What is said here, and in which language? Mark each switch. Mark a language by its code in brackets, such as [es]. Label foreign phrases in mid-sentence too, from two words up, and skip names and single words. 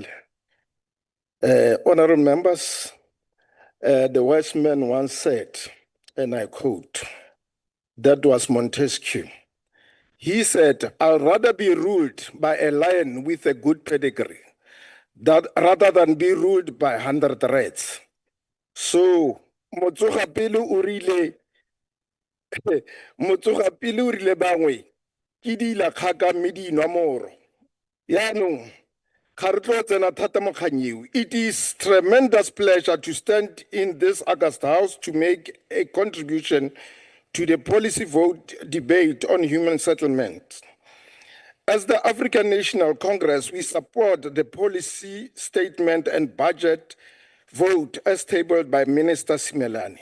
[en] Honorable members, the wise man once said, and I quote, that was Montesquieu. He said, "I'll rather be ruled by a lion with a good pedigree rather than be ruled by 100 rats." So, [tn] Motsoga pele o rile bangwe, ke di la kgaka mme di nwa moro. Yaanong, [en] it is tremendous pleasure to stand in this August House to make a contribution to the policy vote debate on human settlement. As the African National Congress, we support the policy statement and budget vote as tabled by Minister Simelane.